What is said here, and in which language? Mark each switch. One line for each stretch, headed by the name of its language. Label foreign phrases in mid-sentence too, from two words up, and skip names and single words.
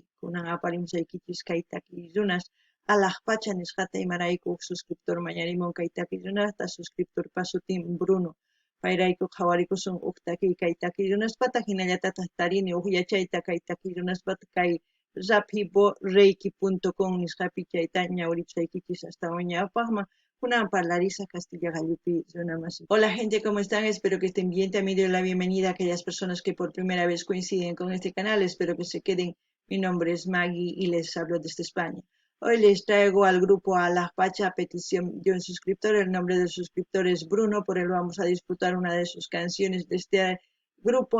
Quechua: Kunan aparimsaykichis kay takiq runas alaq pacha nisqata imarayku huk suscriptor mañarimun kay takiq runasta suscriptorpa sutin Bruno. Payrayku qhawarikusun huk kay takiq runaspata hinallatataq tarini huk yachayta kay takiq runaspata kay rapiboreiki.com nisqapi chayta ñawiripusaykichis hasta uñapaqman kunan parlarisa Castilla gallupi runamasi.
Spanish: Hola gente, ¿cómo están? Espero que estén bien. También doy la bienvenida a aquellas personas que por primera vez coinciden con este canal. Espero que se queden. Mi nombre es Maggie y les hablo desde España. Hoy les traigo al grupo Alaj Pacha a petición de un suscriptor. El nombre del suscriptor es Bruno, por él vamos a disfrutar una de sus canciones de este grupo.